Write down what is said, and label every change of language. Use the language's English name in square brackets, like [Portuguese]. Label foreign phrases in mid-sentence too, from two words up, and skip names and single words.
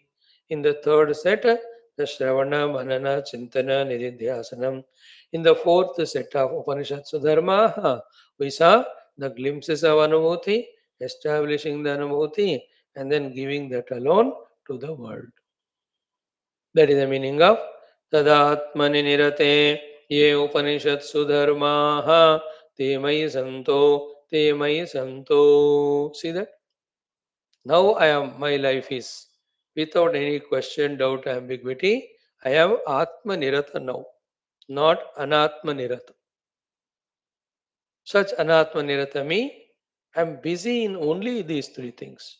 [English] In the third set, the [Sanskrit] Shravana, Manana, Chintana, Nididhyasanam. [English] In the fourth set of [Sanskrit] Upanishads Dharma, [English] we saw the glimpses of Anubhuti, establishing the Anubhuti, and then giving that alone to the world. That is the meaning of [Sanskrit] Tadatmani Nirate Ye Upanishatsu Dharmaha Te Mai Santo [English] Te Mai Santo. See that? Now I am my life is without any question, doubt, ambiguity. I am [Sanskrit] Atma Nirata [English] now, not [Sanskrit] Anatma Nirata. [English] Such [Sanskrit] Anatma Nirata [English] me, I am busy in only these three things.